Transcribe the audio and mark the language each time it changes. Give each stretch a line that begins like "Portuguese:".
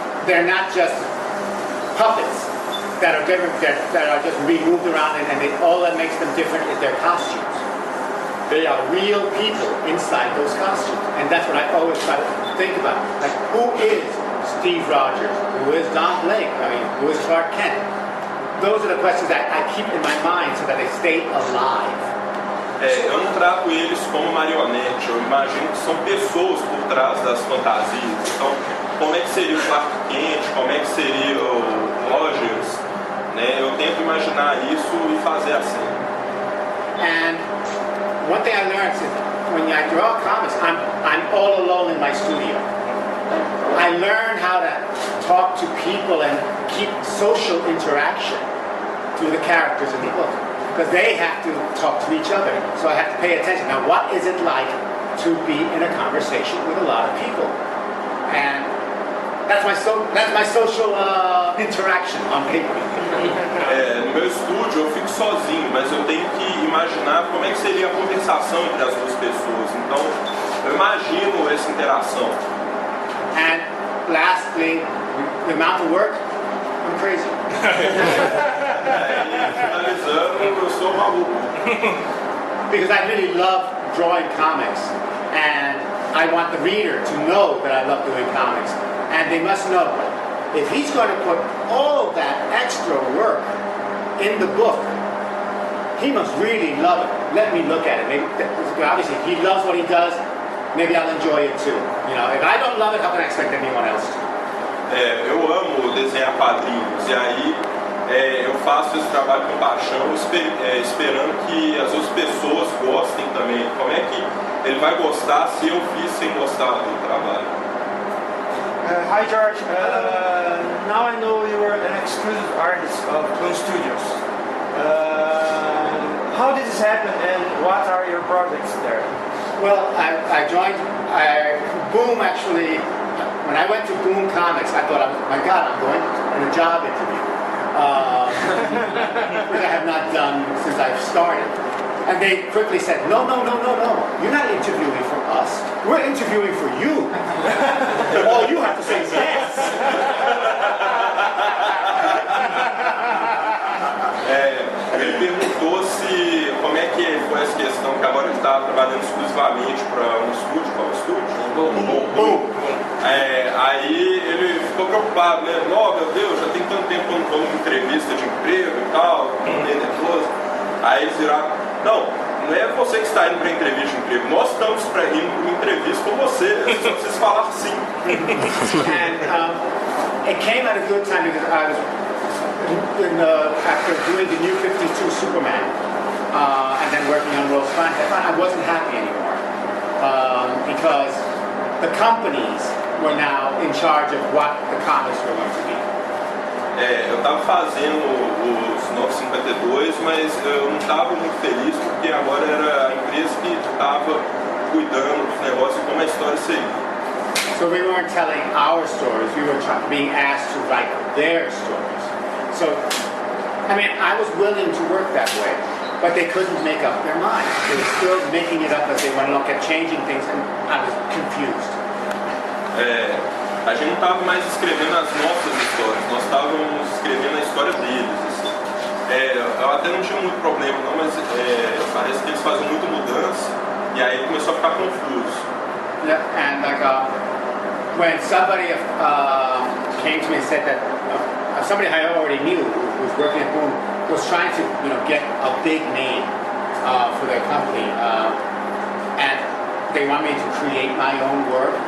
English: They're not just puppets that are different, that are just being moved around, and all that makes them different is their costumes. They are real people inside those costumes, and that's what I always try to think about. Like, who is Steve Rogers? Who is Don Blake? I mean, who is Clark Kent? Those are the questions that I keep in my mind so that they stay alive.
Portuguese: Eu não trato eles como marionete, eu imagino que são pessoas por trás das fantasias. Então, como é que seria o Clark Kent, como é que seria o Rogers, né? Eu tento imaginar isso e fazer assim.
English: And one thing I learned is when I draw comics, I'm all alone in my studio. I learn how to talk to people and keep social interaction through the characters in the book, because they have to talk to each other. So I have to pay attention. Now, what is it like to be in a conversation with a lot of people? And that's my social interaction on paper.
Portuguese: No meu estúdio eu fico sozinho, mas eu tenho que imaginar como é que seria a conversação entre as duas pessoas. Então, eu imagino essa interação.
English: And lastly, the amount of work, I'm crazy.
Portuguese: Finalizando, eu sou maluco.
English: Because I really love drawing comics, and I want the reader to know that I love doing comics. And they must know, if he's going to put all of that extra work in the book, he must really love it. Let me look at it. Maybe, obviously, if he loves what he does, maybe I'll enjoy it too. You know, if I don't love it, how can I expect anyone else to?
Portuguese: Eu amo desenhar quadrinhos, e aí eu faço esse trabalho com paixão, esperando que as outras pessoas gostem também. Como é que ele vai gostar se eu fiz sem gostar do trabalho?
English: Hi George, now I know you are an exclusive artist of Boom Studios. How did this happen and what are your projects there? Well, I joined Boom actually. When I went to Boom Comics, I thought, my God, I'm going on a job interview, which I have not done since I've started. And they quickly said, no, you're not interviewing for us. We're interviewing for you. All you have to say is yes.
Portuguese: Ele perguntou como é que foi essa questão, que agora ele está trabalhando exclusivamente para um estúdio. Qual estúdio? Boom. Aí ele ficou preocupado, né? Meu Deus, já tem tanto tempo que eu não vou numa entrevista de emprego e tal, meio nervoso. Aí eles viraram, não é você que está indo para entrevista de emprego, nós estamos indo para uma entrevista com você, só precisa falar sim.
English: And it came at a good time because I was after doing the New 52 Superman and then working on Rose Fine, I wasn't happy anymore because the companies were now in charge of what the comics were going to be.
Portuguese: Eu estava fazendo os 952, mas eu não estava muito feliz porque agora era a empresa que estava cuidando dos negócios e como a história seria.
English: So we weren't telling our stories, we were being asked to write their stories. So, I mean, I was willing to work that way, but they couldn't make up their mind. They were still making it up as they went along, kept changing things, and I was confused.
Portuguese: A gente não estava mais escrevendo as nossas histórias, nós estávamos escrevendo a história deles. Assim. Eu até não tinha muito problema, não, mas parece que eles fazem muita mudança e aí começou a ficar confuso.
English: Yeah, and like when somebody came to me and said that somebody I already knew who was working at Boom was trying to, get a big name for their company, and they want me to create my own work.